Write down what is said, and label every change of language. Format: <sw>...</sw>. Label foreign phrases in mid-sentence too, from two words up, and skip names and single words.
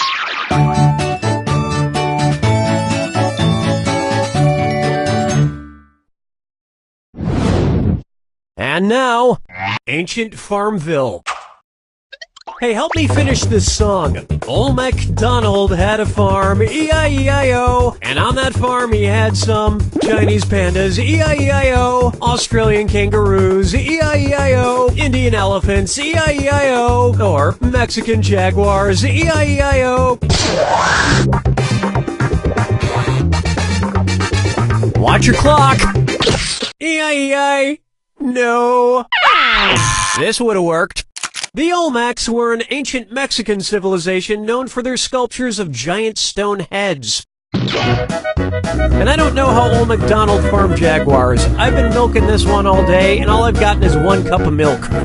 <en>And now, Ancient Farmville. Hey, help me finish this song. Old MacDonald had a farm, E-I-E-I-O. And on that farm he had some Chinese pandas, E-I-E-I-O. Australian kangaroos, E-I-E-I-O. Indian elephants, E-I-E-I-O. Or Mexican jaguars, E-I-E-I-O. Watch your clock. E-I-E-I. No. This would have worked. The Olmecs were an ancient Mexican civilization known for their sculptures of giant stone heads. And I don't know how old MacDonald farmed jaguars. I've been milking this one all day, and all I've gotten is 1 cup of milk.</en>